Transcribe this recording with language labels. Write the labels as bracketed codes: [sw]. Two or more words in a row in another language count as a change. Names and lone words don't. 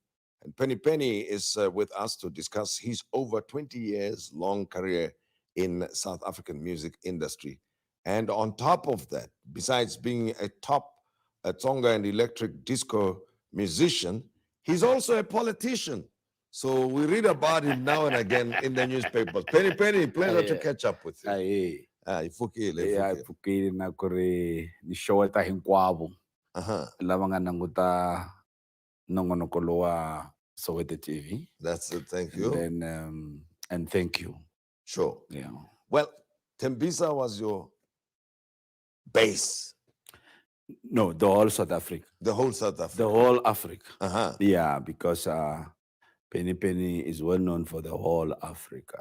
[en] And Penny is with us to discuss his over 20 years long career in South African music industry. And on top of that, besides being a top Tsonga and electric disco musician, he's also a politician. So we read about him now and again in the newspapers. Penny, pleasure to catch up with you. [ts] Ifukile na ku ri ni xeweta hinkwavo lava nga languta nongonoko lowa Soweto TV. [en] That's it. Thank you. And thank you. Sure. Yeah. Well, Tembisa was your base. No, the whole South Africa. The whole South Africa. The whole Africa. Yeah, because Penny is well known for the whole Africa.